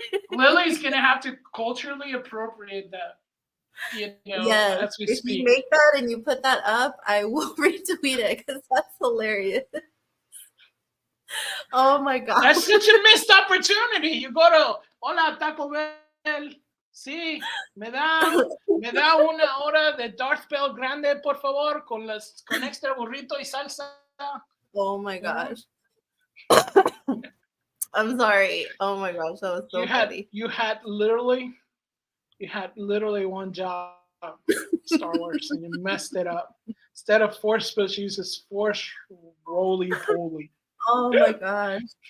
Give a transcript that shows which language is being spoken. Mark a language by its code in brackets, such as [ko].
[en] Lily's gonna have to culturally appropriate that. You know, yes. If you make that and you put that up, I will retweet it, because that's hilarious. Oh my god, that's such a missed opportunity. You go to Hola Taco Bell. [es] Sí, me da una hora de Darth Bell Grande, por favor, con extra burrito y salsa. [en] Oh my gosh. I'm sorry. Oh my gosh, that was so funny. You had literally one job, Star Wars, and you messed it up. Instead of force push, uses force roly-poly. Oh my gosh.